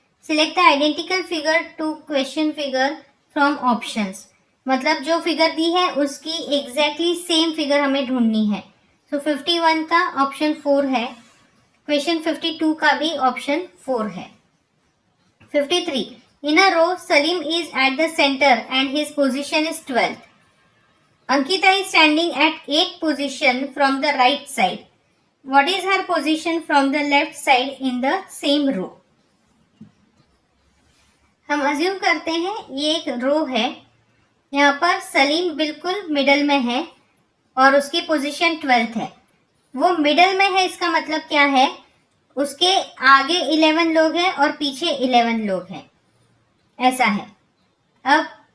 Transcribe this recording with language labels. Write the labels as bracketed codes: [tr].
[en] select the identical figure to question figure from options, [hi] मतलब जो figure दी है उसकी एग्जैक्टली सेम फिगर हमें ढूंढनी है। [en] so 51 [hi] का ऑप्शन 4 है, क्वेश्चन 52 का भी ऑप्शन 4 है। [en] 53, in a row Salim is at the centre and his position is 12th. Ankita is standing at 8th position from the right side. What is her position from the left side in the same row? [hi] हम assume करते हैं ये एक रो है, यहाँ पर सलीम बिल्कुल middle में है और उसकी पोजीशन 12th है। वो मिडल में है, इसका मतलब क्या है, उसके आगे 11 लोग हैं और पीछे 11 लोग हैं, ऐसा है। अब